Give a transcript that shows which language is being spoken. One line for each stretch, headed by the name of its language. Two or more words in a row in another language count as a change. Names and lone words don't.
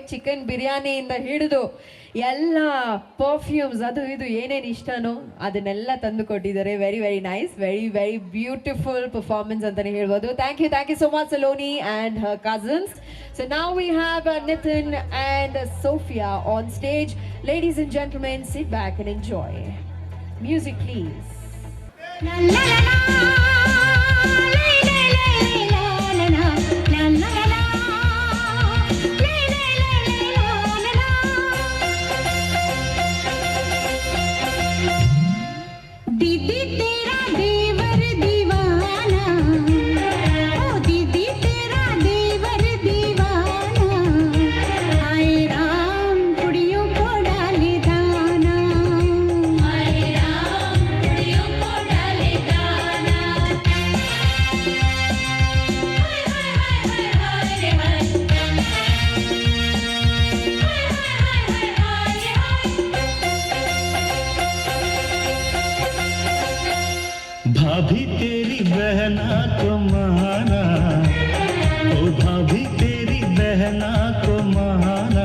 English: Chicken biryani in the
Kannada: ಹಿಡಿದು ಎಲ್ಲ ಪರ್ಫ್ಯೂಮ್ಸ್ ಅದು ಇದು ಏನೇನು ಇಷ್ಟನೋ ಅದನ್ನೆಲ್ಲ ತಂದು ಕೊಟ್ಟಿದ್ದಾರೆ.
English: very nice, very beautiful performance
Kannada: ಅಂತಾನೆ ಹೇಳ್ಬೋದು.
English: thank you so much Saloni and her cousins. so ನಾವು we have Nitin and Sophia on stage. ladies and gentlemen, sit back and enjoy. music please.
Hindi: दीदी तेरा देवर दीवाना, ओ दीदी तेरा देवर दीवाना, हाय राम कुड़ियों को डाले दाना, हाय राम कुड़ियों को डाले दाना, भाभी तेरी बहना को माना, ओ भाभी तेरी बहना को माना,